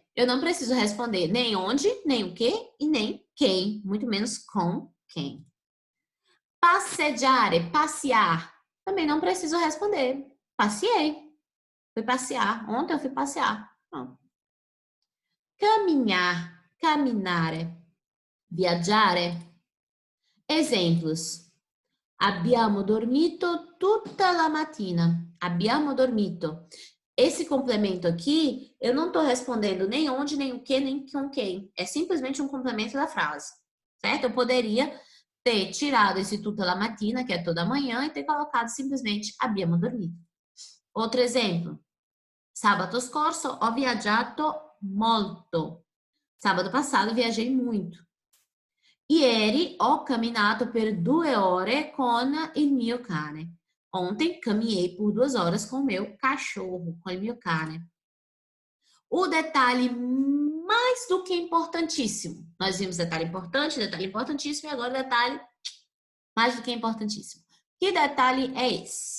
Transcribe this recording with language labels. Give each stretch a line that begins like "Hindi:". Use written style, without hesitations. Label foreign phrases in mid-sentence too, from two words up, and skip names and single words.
Portuguese: Eu não preciso responder nem onde, nem o que e nem quem. Muito menos com quem. Passeggiare, passear. Também não preciso responder. Passei. Fui passear. Ontem eu fui passear. Não. Caminhar,
Italian: camminare, viaggiare.
Portuguese: Exemplos.
Italian: Abbiamo dormito tutta la mattina. Abbiamo dormito.
Portuguese: Esse complemento aqui, eu não estou respondendo nem onde, nem o que, nem com quem. É simplesmente um complemento da frase. Certo? Eu poderia ter tirado esse
Italian: tutta la mattina,
Portuguese: que é toda manhã, e ter colocado simplesmente
Italian: abbiamo dormito.
Portuguese: Outro exemplo.
Italian: Sabato scorso ho viaggiato molto.
Portuguese: Sábado passado viajei muito.
Italian: Ieri ho camminato per 2 ore con il mio cane.
Portuguese: Ontem caminhei por 2 horas com o meu cachorro, com o meu cane. O detalhe mais do que importantíssimo. Nós vimos detalhe importante, detalhe importantíssimo e agora detalhe mais do que importantíssimo. Que detalhe é esse?